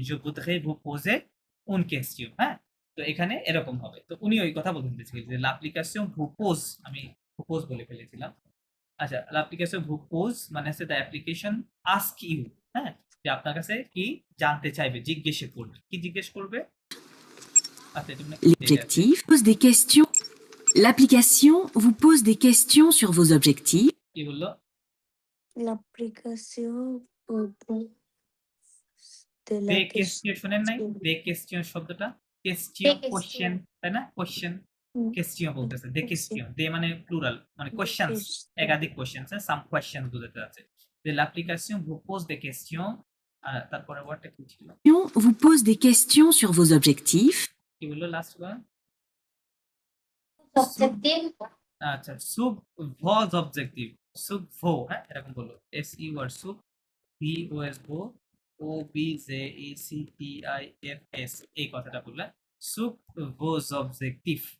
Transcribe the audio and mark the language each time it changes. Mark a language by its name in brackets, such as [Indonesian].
[French] জো ভুদরে ভু পোজে উন কোশ্চেন, [Bangla] হ্যাঁ। তো এখানে এরকম হবে। তো উনি ওই কথা বলতে চাইছিলেন যে [French] l'application vous pose, [Bangla] আমি propose বলে ফেলেছিলাম। আচ্ছা, [French] l'application vous pose [Bangla] মানে হচ্ছে [English] the application ask you, [Bangla] হ্যাঁ, যে আপনার কাছে কি জানতে চাইবে, জিজ্ঞেস করবে। কি জিজ্ঞেস করবে? আচ্ছা, এটা মানে কি আছে? [French] L'objectif pose des questions. L'application vous pose des questions sur vos objectifs. [Bangla] কি বললো? [French] L'application propose de দে la [Bangla] question, শোনেন নাই? [French] question. [Bangla] দে question শব্দটা, question [French] Des questions. [Bangla] question, তাই না? [French] question হুম, [Bangla] question বলতেছে, দে question, দে মানে প্লুরাল, মানে questions, [French] question. [Bangla] একাধিক questions, হ্যাঁ, [English] some questions [Bangla] বোঝাতে আছে। যে [French] l'application vous pose des questions, [Bangla] তারপরে ওয়ার্ডটা কি ছিল? [French] Vous pose des questions sur vos objectifs. [Bangla] কি বললো লাস্ট বার? [English] Objective. [Bangla] আচ্ছা, সুব ভজ অবজেক্টিভ, সুব ভো, হ্যাঁ, এরকম বললো। এস ইউ আর সুব, V O S who, O B J E C T I F S, এই কথাটা বললে সুব ভোজ অবজেক্টিভ।